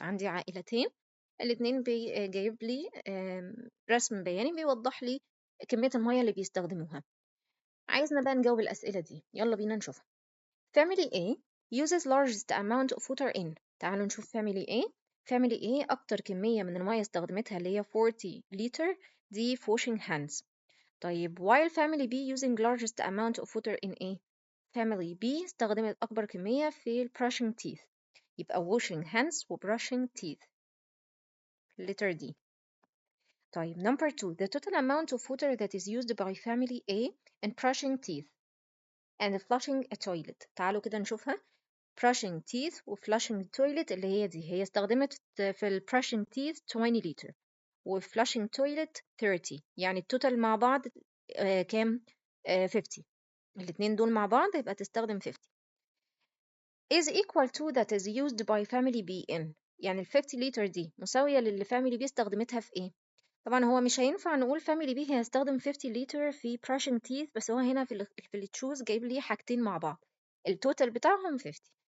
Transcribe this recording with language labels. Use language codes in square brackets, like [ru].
[ar] عندي عائلتين، الاتنين جايب لي رسم بياني بيوضح لي كمية المية اللي بيستخدموها. عايزنا بقى نجاوب الأسئلة دي، يلا بينا نشوفها. [en] Family A uses largest amount of water in. [ar] تعالوا نشوف [en] Family A. [ar] Family A أكتر كمية من المية استخدمتها اللي هي 40 لتر دي في washing hands. طيب [en] while family B using largest amount of water in A. [ar] family B استخدمت أكبر كمية في brushing teeth، يبقى washing hands و brushing teeth. letter D. طيب [en] number 2, the total amount of water that is used by family A in brushing teeth and flushing a toilet. [ar] تعالوا كده نشوفها. brushing teeth و flushing toilet اللي هي دي، هي استخدمت في brushing teeth 20 لتر و flushing toilet 30، يعني التوتال مع بعض كام؟ 50. الاتنين دول مع بعض يبقى تستخدم 50. [en] is equal to that is used by family B in. [ar] يعني ال 50 لتر دي مساوية للي family B استخدمتها في ايه؟ طبعا هو مش هينفع نقول family B هيستخدم 50 لتر في brushing teeth، بس هو هنا في التشوز جايب لي حاجتين مع بعض، التوتال بتاعهم 50.